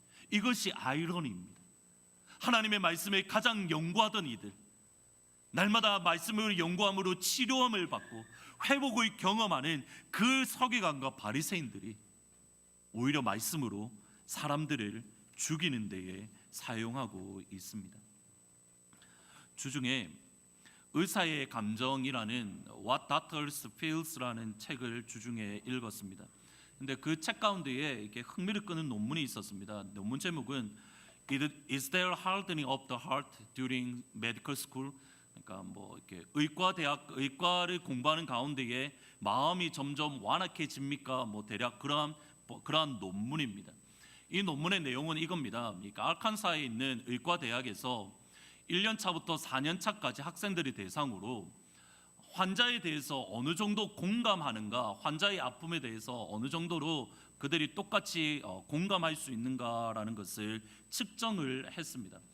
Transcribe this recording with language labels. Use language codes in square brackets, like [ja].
[ko] 이것이 아이러니입니다. 하나님의 말씀에 가장 연구하던 이들, 날마다 말씀을 연구함으로 치료함을 받고 회복을 경험하는 그 서기관과 바리새인들이 오히려 말씀으로 사람들을 죽이는 데에 사용하고 있습니다. 주중에 의사의 감정이라는 What Doctors Feels라는 책을 주중에 읽었습니다. 근데 그 책 가운데에 이렇게 흥미를 끄는 논문이 있었습니다. 논문 제목은 [en] Is there hardening of the heart during medical school? [ko] 그러니까 뭐 이렇게 의과를 공부하는 가운데에 마음이 점점 완악해집니까? 뭐 대략 그러한 논문입니다. 이 논문의 내용은 이겁니다. 그러니까 알칸사에 있는 의과대학에서 1년 차부터 4년 차까지 학생들이 대상으로 환자에 대해서 어느 정도 공감하는가, 환자의 아픔에 대해서 어느 정도로 그들이 똑같이 공감할 수 있는가라는 것을 측정을 했습니다.